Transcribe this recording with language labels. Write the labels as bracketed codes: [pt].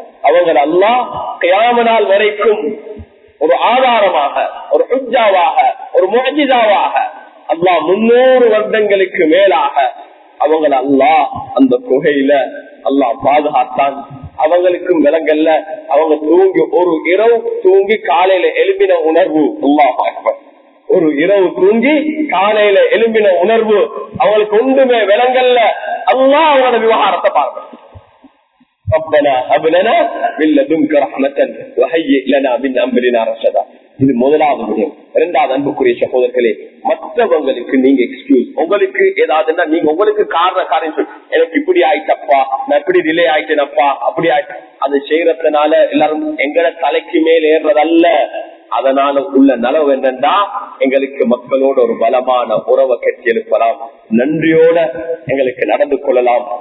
[ta] அவங்க அல்லாஹ் கியாம நாள் வரைக்கும் ஒரு ஆதாரமாக, ஒரு ஹுஜ்ஜாவாக, ஒரு முஅஜிஸாவாக அல்லாஹ் 300 வருடங்களுக்கு மேலாக அவங்கள அல்லாஹ் அந்த குகையில அல்லாஹ் பாதுகாத்தான். அவங்களுக்கும் விலங்கல்ல. அவங்க தூங்கி ஒரு இரவு தூங்கி காலையில எழுப்பின உணர்வு. அல்லாஹ் அக்பர். ஒரு இரவு தூங்கி காலையில எழுப்பின உணர்வு அவங்களுக்கு ஒன்றுமே விலங்கல்ல. அல்லாஹ் அவங்களோட விவகாரத்தை பார்க்கணும். [ar] ربنا هب لنا من لدنك رحمة وهيئ لنا من أمرنا رشدا. [ta] இது முதலாவது விடயம். இரண்டாவது அன்புக்குரிய சகோதரர்களே, மற்றவங்களுக்கு நீங்க எக்ஸ்கியூஸ், உங்களுக்கு ஏதாவதுன்னா நீங்க உங்களுக்கு காரணம் சொல்லி எனக்கு இப்படி ஆயிட்டப்பா, நான் இப்படி டிலே ஆயிட்டேனப்பா, அப்படி ஆயிட்டு அது செய்யறதுனால எல்லாரும் எங்கட தலைக்கு மேல் ஏறுறதல்ல. அதனால உள்ள நலவு என்னன்னா எங்களுக்கு மக்களோட ஒரு பலமான உறவை கட்டி எழுப்பலாம், நன்றியோட எங்களுக்கு நடந்து கொள்ளலாம்.